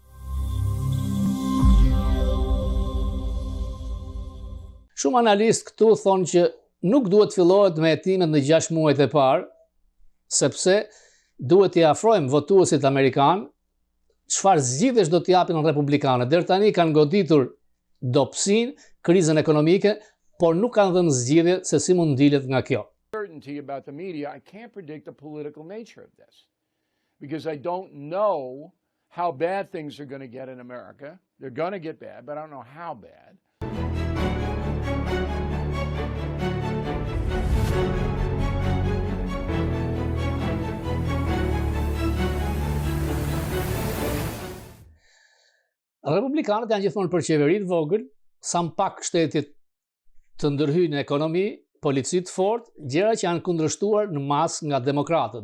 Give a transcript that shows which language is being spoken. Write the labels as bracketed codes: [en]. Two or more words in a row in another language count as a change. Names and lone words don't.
[sq] Shumë analistë këtu thonë që nuk duhet fillohet me hetimet në 6 muajt e parë, sepse duhet t'i afrojmë votuesit amerikanë çfarë zgjidhjesh do t'i japin republikanët. Deri tani kanë goditur dobësinë, krizën ekonomike, por nuk kanë dhënë zgjidhje se si mund ndilet nga kjo. [en] Certainty about the media, I can't predict the political nature of this because I don't know how bad things are going to get in America. They're going to get bad, but I don't know how bad. [sq] Republikanët janë gjithmonë për qeveri të vogël, sa më pak shtetit të ndërhyjnë në ekonomi, polici të fortë, gjëra që janë kundërshtuar në masë nga demokratët.